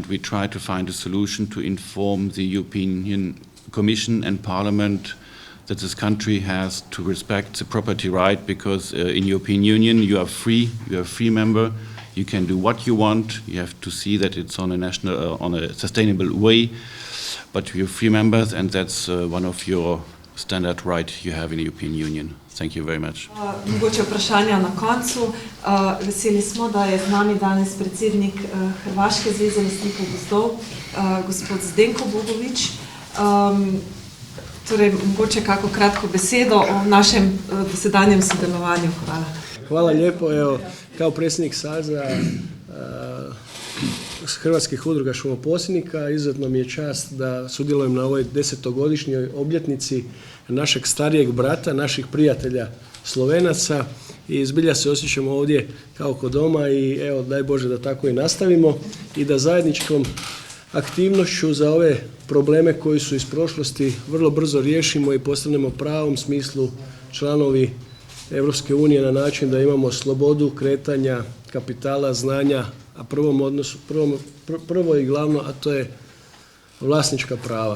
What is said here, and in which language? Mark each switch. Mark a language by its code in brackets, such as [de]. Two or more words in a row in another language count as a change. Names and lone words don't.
[en] we try to find a solution to inform the European Commission and Parliament that this country has to respect the property right, because in European Union you are free, you're a free member, you can do what you want, you have to see that it's on a national, on a sustainable way, but you're free members, and that's one of your standard right you have in the European Union. Thank you very much. [sl] Mogoče vprašanja na koncu. Veseli smo, da je z nami danes predsednik Hrvaške zveze lastnikov gozdov, gospod Zdenko Bogovič. Torej, mogoče kako kratko besedo o našem dosedanjem sodelovanju. Hvala. [hr] Hvala lijepo. Evo, kao predsjednik Saveza Hrvatskih udruga šumoposjednika, izuzetno mi je čast da sudjelujem na ovoj 10-godišnjoj obljetnici našeg starijeg brata, naših prijatelja Slovenaca, i zbilja se osjećamo ovdje kao kod doma i evo, daj Bože da tako i nastavimo i da zajedničkom aktivnošću za ove probleme koji su iz prošlosti vrlo brzo riješimo i postanemo pravom smislu članovi Europske unije na način da imamo slobodu kretanja kapitala, znanja, a prvo i glavno, a to je vlasnička prava.